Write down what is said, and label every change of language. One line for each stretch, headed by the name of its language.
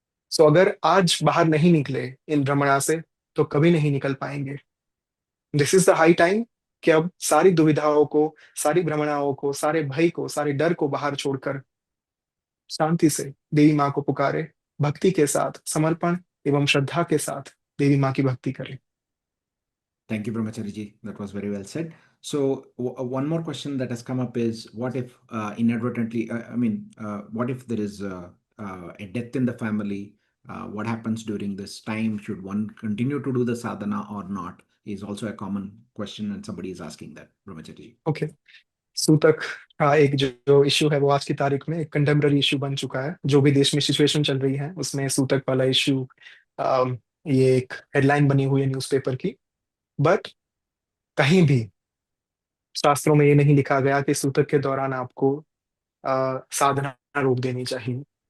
Hindi: सो अगर आज बाहर नहीं निकले इन भ्रमणा से तो कभी नहीं निकल पाएंगे.
English: this is the high time
Hindi: कि अब सारी दुविधाओं को, सारी भ्रमणाओं को, सारे भय को, सारे डर को बाहर छोड़कर शांति से देवी माँ को पुकारे, भक्ति के साथ, समर्पण एवं श्रद्धा के साथ देवी माँ की भक्ति करें।
English: Thank you, Brahmachari ji. That was very well said. So, one more question that has come up is, what if inadvertently, what if there is a death in the family? What happens during this time? Should one continue to do the sadhana or not? Is also a common question, and somebody is asking that, Brahmachari ji.
Hindi: Okay, सूतक का एक जो issue है वो आज की तारीख में एक कंटेम्प्ररी इश्यू बन चुका है। जो भी देश में सिचुएशन चल रही है उसमें सूतक वाला इश्यू, ये एक हेडलाइन बनी हुई है न्यूज़पेपर की। बट कहीं भी शास्त्रों में ये नहीं लिखा गया कि सूतक के दौरान आपको साधना रोक देनी चाहिए।